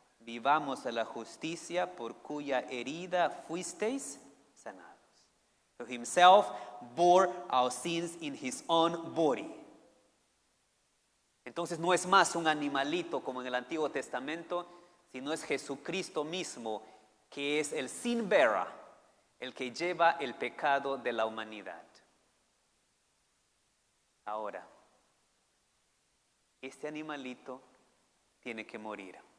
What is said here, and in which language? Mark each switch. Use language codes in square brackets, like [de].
[es] vivamos a la justicia por cuya herida fuisteis sanados. [en] So himself bore our sins in his own body. [es] Entonces no es más un animalito como en el Antiguo Testamento, sino es Jesucristo mismo, que es el [en] sin bearer, [es] el que lleva el pecado de la humanidad. Ahora, este animalito tiene que morir.